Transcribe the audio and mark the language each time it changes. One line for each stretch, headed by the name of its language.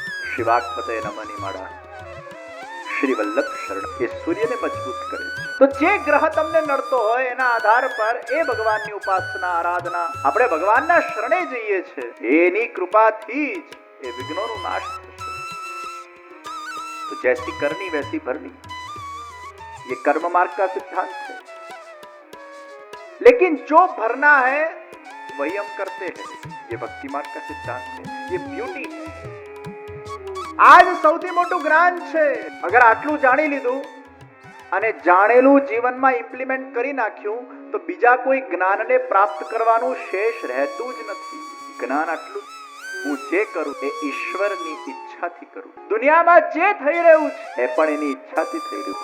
Gujarati: શ્રી વાકપતે નમની માળા, શ્રી વલ્લભ શરણ એ સૂર્યને મજબૂત કરે છે. તો જે ગ્રહ તમને નડતો હોય એના આધાર પર એ ભગવાનની ઉપાસના, આરાધના, આપણે ભગવાનના શરણે જઈએ છે, એની કૃપાથી જ એ વિઘ્નોનો નાશ થશે.
Hindi: તો જૈસી કરनी वैसी भरनी, ये कर्म मार्ग का सिद्धांत है. लेकिन जो भरना है वही हम करते हैं, ये भक्ति मार्ग का सिद्धांत है, ये ब्यूटी है.
Gujarati: આજ સૌથી મોટું જ્ઞાન છે. અગર આટલું જાણી લીધું અને જાણેલું જીવનમાં ઇમ્પ્લિમેન્ટ કરી નાખ્યું તો બીજા કોઈ જ્ઞાનને પ્રાપ્ત કરવાનું શેષ રહેતું જ નથી. જ્ઞાન આટલું, હું જે કરું એ ઈશ્વરની ઈચ્છાથી કરું. દુનિયામાં જે થઈ રહ્યું છે એ પણ એની ઈચ્છાથી થઈ રહ્યું.